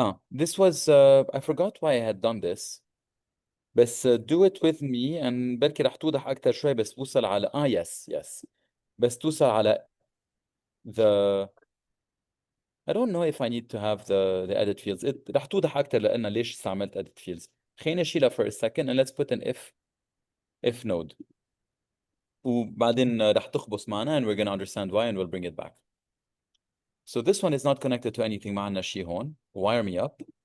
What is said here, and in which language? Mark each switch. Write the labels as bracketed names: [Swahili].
[English] this was, I forgot why I had done this, بس do it with me and [Arabic] بركي رح توضح أكتر شوي بس توصل على, [English] yes, [Arabic] بس توصل على [English] the, I don't know if I need to have the edit fields. [Arabic] رح توضح أكتر لأن ليش استعملت edit fields. خلينا نشيلها [English] for a second and let's put an if node. [Arabic] وبعدين رح تخبص معنا [English] and we're going to understand why and we'll bring it back. So this one is not connected to anything. [Arabic] ما عنا شي هون. [English] Wire me up.